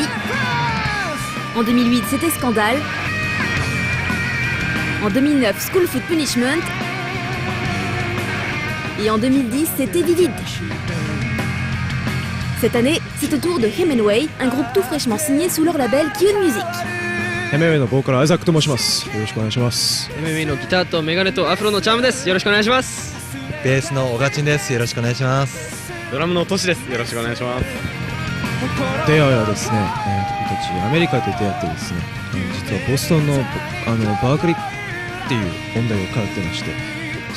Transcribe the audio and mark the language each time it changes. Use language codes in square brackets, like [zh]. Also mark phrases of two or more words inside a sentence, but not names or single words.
[fr] En 2008, c'était Scandal. En 2009, School Food Punishment. Et en 2010, c'était Vivid. Cette année, c'est au tour de Hemingway, un groupe tout fraîchement signé sous leur label Kyun Music. [ja] ヘメウェイのボーカルアイザックと申します。よろしくお願いします。ヘメウェイのギターとメガネとアフロのチャームです。よろしくお願いします。ベースのオガチンです。よろしくお願いします。ドラムのトシです。よろしくお願いします。出会いはですね、僕たちアメリカで出会ってですね、実はボストンのバークリーっていう音大を通ってまして、そ